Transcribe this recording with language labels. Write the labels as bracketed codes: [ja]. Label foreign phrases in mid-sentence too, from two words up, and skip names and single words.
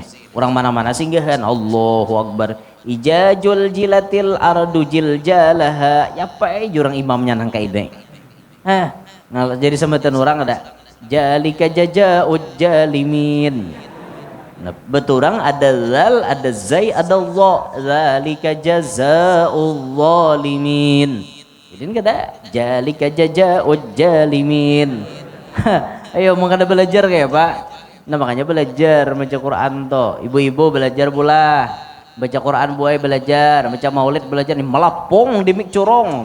[bjn] Orang mana-mana singgahan [ar] Allahu Akbar. Ijajul jilatil ardu jiljalaha. [bjn] Ya apa jurang imamnya nang kaide. Jadi sambatan orang ada [ar] jalika jajaud jalimin. [bjn] Nah, beturang ada zal, ada zai, ada Allah. [ar] Zalika jazaul zalimin. [bjn] Jadi kada [ar] jalika jajaud jalimin. [bjn] Ayo mau kada belajar kayak Pak. Nah makanya belajar baca Quran toh. Ibu-ibu belajar pula. Baca Quran buai belajar, baca maulid belajar nih melapong di mik curong.